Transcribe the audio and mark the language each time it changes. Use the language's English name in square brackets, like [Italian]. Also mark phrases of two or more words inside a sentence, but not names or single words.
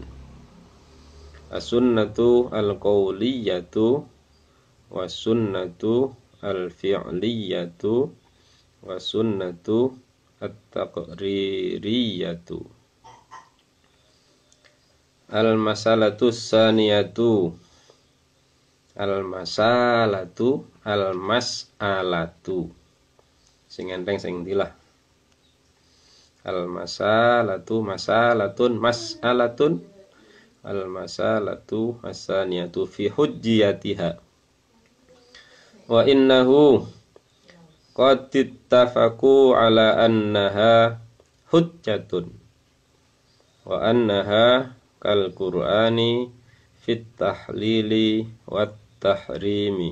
[Arabic] السنة القولية والسنة الفعلية والسنة التقريرية. المسألة الثانية. المسألة المسألة. [Javanese] Sing enteng sing ndilah. [Arabic] المسألة مسألة مسألة. المسألة الثانية في حجيتها. وإنه قد اتفقوا على أنها حجة وأنها كالقرآن في التحليل والتحريم.